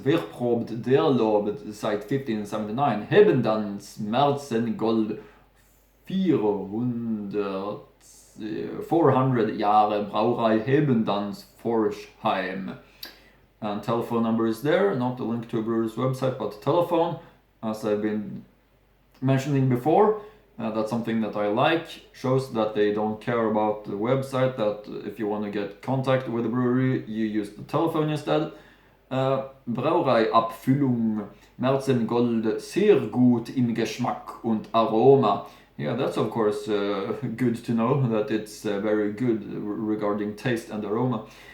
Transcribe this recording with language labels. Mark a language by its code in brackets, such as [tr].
[de] Wer probt, der lobet, seit 1579. Hebendanz, Märzen Gold, 400 Jahre Brauerei Hebendanz, Forchheim. [en] And telephone number is there, not a link to a brewer's website, but telephone, as I've been mentioning before. That's something that I like, shows that they don't care about the website, that if you want to get contact with the brewery, you use the telephone instead. [de] Brauerei-Abfüllung, Märzen Gold, sehr gut im Geschmack und Aroma. [en] Yeah, that's of course good to know, that it's very good regarding taste and aroma.